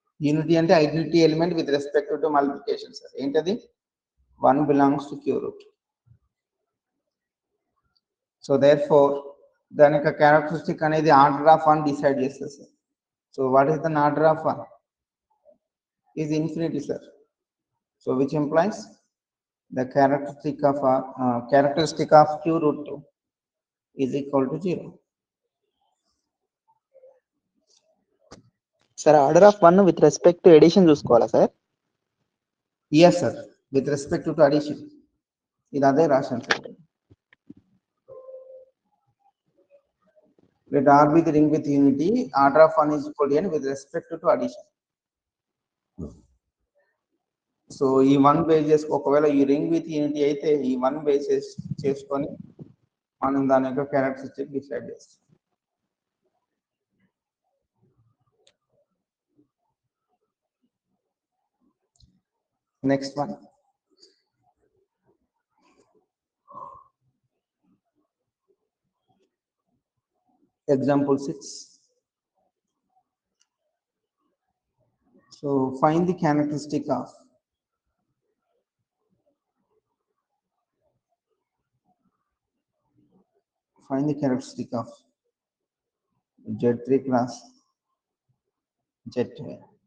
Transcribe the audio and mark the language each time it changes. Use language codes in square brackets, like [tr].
[te] Unity అంటే identity element with respect to multiplication, sir. ఏంటది? [en] 1 belongs to Q root. So therefore, [te] దాని యొక్క characteristic అనేది ఆర్డర్ ఆఫ్ 1 డిసైడ్ చేస్తుంది, sir. [en] So what is the order of 1? Is infinity, sir. So which implies the characteristic of Q root 2 is equal to 0. Sir, order of 1 with respect to addition [te] చూసుకోవాలా sir? [en] Yes, sir. With respect to addition. [te] ఇది అదే రాశాను, sir. [en] Let R be the ring with unity. Order of 1 is equal to n with respect to addition. [te] So ఈ 1 base ఒకవేళ ఈ ring with unity అయితే ఈ 1 bases చేసుకొని మనం దాని యొక్క క్యారెక్టరిస్టిక్ డిసైడ్ చేస్తాం. [en] Next one, example 6. So find the characteristic of Z3 cross Z2.